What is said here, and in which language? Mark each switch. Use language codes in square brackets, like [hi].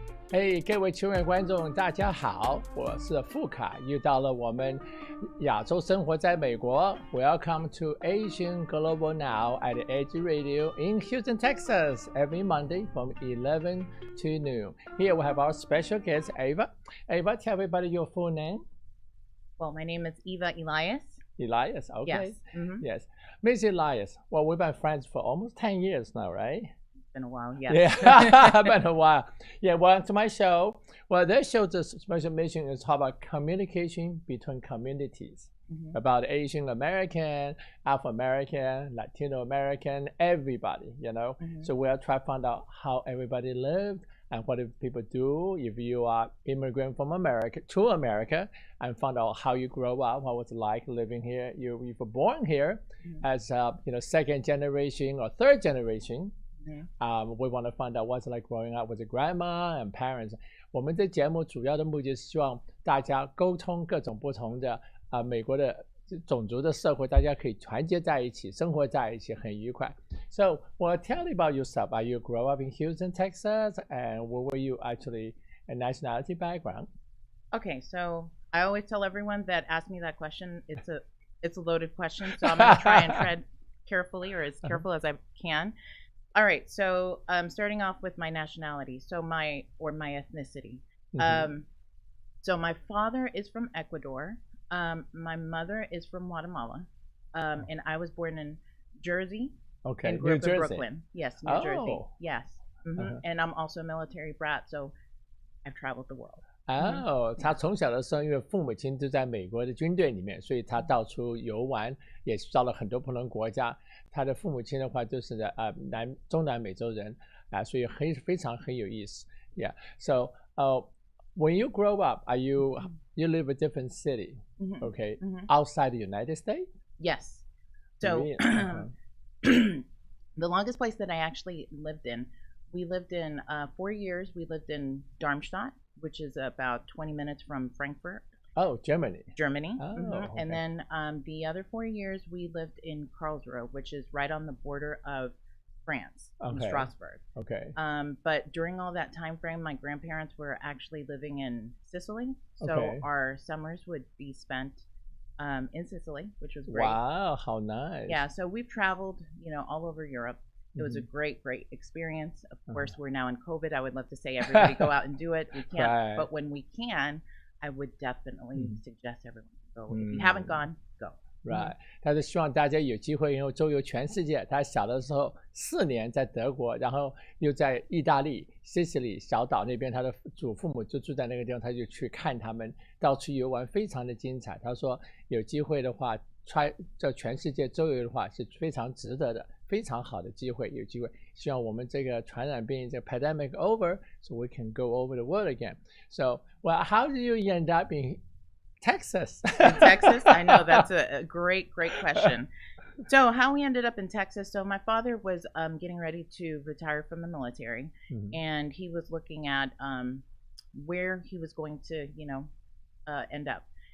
[zh] 嘿，各位亲爱观众，大家好，我是富卡，又到了我们亚洲生活在美国。 [en] Welcome to Asian Global Now at Edge Radio in Houston, Texas, every Monday from 11 to noon. Here we have our special guest, Ava. Ava, tell everybody your full name. Well, my name is Eva Elias. Elias, okay. Yes. Mm-hmm. Yes. Miss Elias, well, we've been friends for almost 10 years now, right? Been a while, yes. Yeah, been a while. Yeah, welcome to my show. Well, this show's special mission is all about communication between communities, about Asian American, Afro American, Latino American, everybody, you know. So we'll try to find out how everybody lived and what people do if you are immigrant from America to America, and find out how you grow up, what was it like living here. You were born here as second generation or third generation. We want to find out what's like growing up with a grandma and parents. [zh] 我们这节目主要的目的是希望大家沟通各种不同的美国的种族的社会，大家可以团结在一起，生活在一起，很愉快。 [en] So, well, tell me about yourself. Are you grow up in Houston, Texas, and what were you actually a nationality background? Okay, so I always tell everyone that asks me that question, it's a loaded question, so I'm going to try and tread carefully, or as careful as I can. All right, so starting off with my nationality, my ethnicity. So my father is from Ecuador. My mother is from Guatemala, and I was born in Jersey. Okay, and grew New up in Jersey. Brooklyn. Yes, New Jersey. Yes. And I'm also a military brat, so I've traveled the world. [zh] 他从小的时候，因为父母亲都在美国的军队里面，所以他到处游玩，也到了很多不同国家。他的父母亲的话都是中南美洲人所以非常很有意思。 [en] Yeah. So, when you grow up, you live a different city, okay, outside the United States? Yes. So, the longest place that I actually lived in, we lived in 4 years. We lived in Darmstadt, which is about 20 minutes from Frankfurt. Oh, Germany. Germany. Oh, okay. And then the other 4 years we lived in Karlsruhe, which is right on the border of France, in Strasbourg. Okay. But during all that time frame, my grandparents were actually living in Sicily, so our summers would be spent in Sicily, which was great. Wow, how nice. Yeah, so we've traveled, all over Europe. It was a great experience. Of course, we're now in COVID. I would love to say everybody go out and do it. We can't, but when we can, I would definitely suggest everyone go. If you haven't gone, go. Right. [zh] 他是希望大家有机会以后周游全世界。他小的时候4年在德国，然后又在意大利西西里小岛那边，他的祖父母就住在那个地方，他就去看他们，到处游玩，非常的精彩。他说有机会的话，在全世界周游的话是非常值得的，非常好的机会。有机会，希望我们这个传染病这个 [en] pandemic over, so we can go over the world again. So, well, how did you end up in Texas? In Texas? I know that's a great question. So how we ended up in Texas, so my father was getting ready to retire from the military, and he was looking at where he was going to, end up.